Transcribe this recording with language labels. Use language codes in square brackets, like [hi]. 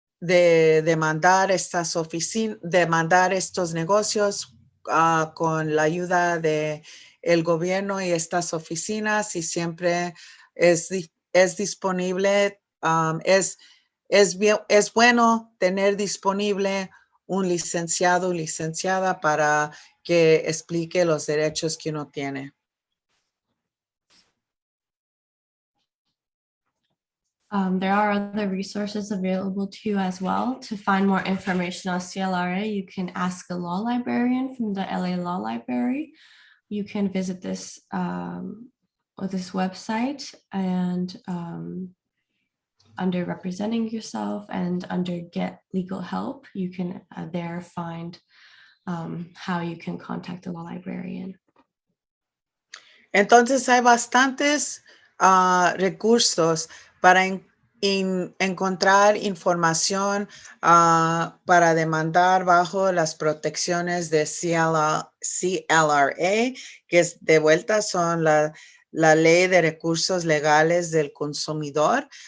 [es] demandar estas oficinas, demandar estos negocios con la ayuda de el gobierno y estas oficinas, y siempre es disponible, es bueno tener disponible un licenciado o licenciada para que explique los derechos que uno tiene. [en] There are other resources available to you as well. To find more information on CLRA, you can ask a law librarian from the LA Law Library. You can visit this website, and under representing yourself and under get legal help, you can there find how you can contact a law librarian. [es] Entonces hay bastantes recursos para encontrar información para demandar bajo las protecciones de CLRA, que es de vuelta son la Ley de Recursos Legales del Consumidor.